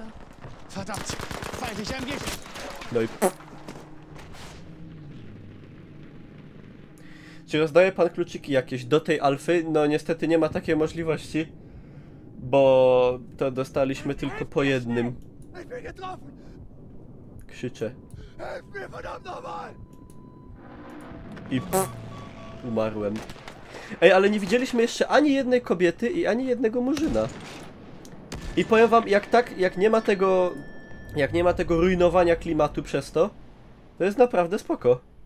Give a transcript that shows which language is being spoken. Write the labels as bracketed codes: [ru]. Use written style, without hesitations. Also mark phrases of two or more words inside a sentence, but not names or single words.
[de] Verdammt! Feindliche MG! [pl] No i... Czy rozdaje pan kluczyki jakieś do tej alfy? No niestety nie ma takiej możliwości, bo to dostaliśmy tylko po jednym. [de] Ich bin getroffen! [pl] Krzyczę. [de] Helf mir, verdammt nochmal! [pl] I umarłem. Ej, ale nie widzieliśmy jeszcze ani jednej kobiety i ani jednego murzyna. I powiem wam, jak nie ma tego rujnowania klimatu przez to, to jest naprawdę spoko.